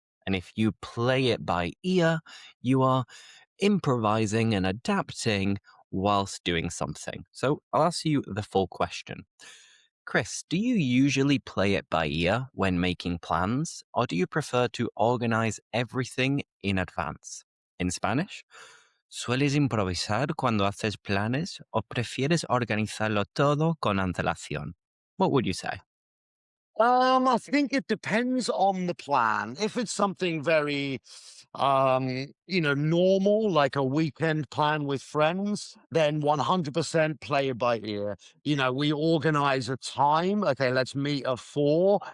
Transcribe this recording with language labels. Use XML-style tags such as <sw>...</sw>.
<en>And if you play it by ear, you are improvising and adapting whilst doing something. So I'll ask you the full question. Chris, do you usually play it by ear when making plans, or do you prefer to organize everything in advance? In Spanish,</en> <es>¿sueles improvisar cuando haces planes o prefieres organizarlo todo con antelación?</es> <en>What would you say? I think it depends on the plan. If it's something very, normal, like a weekend plan with friends, then 100% play it by ear. We organize a time. Okay, let's meet at 4.</en>